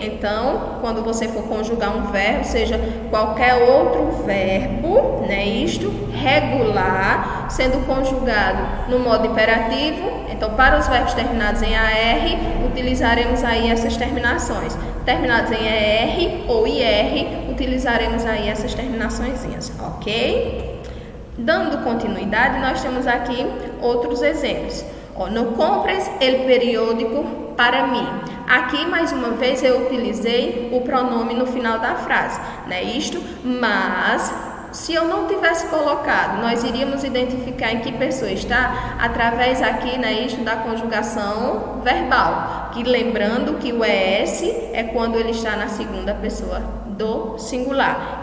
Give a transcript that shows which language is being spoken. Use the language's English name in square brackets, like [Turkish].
[Portuguese] Então, quando você for conjugar um verbo, seja qualquer outro verbo, né, isto, regular, sendo conjugado no modo imperativo, então para os verbos terminados em AR, utilizaremos aí essas terminações. Terminados em ER ou IR, utilizaremos aí essas terminaçõezinhas, ok? Dando continuidade, nós temos aqui outros exemplos. [Spanish] No compres el periódico para mim. [Portuguese] Aqui, mais uma vez, eu utilizei o pronome no final da frase, né? Isto, mas se eu não tivesse colocado, nós iríamos identificar em que pessoa está através aqui, né, isto da conjugação verbal. Que lembrando que o ES é quando ele está na segunda pessoa do singular.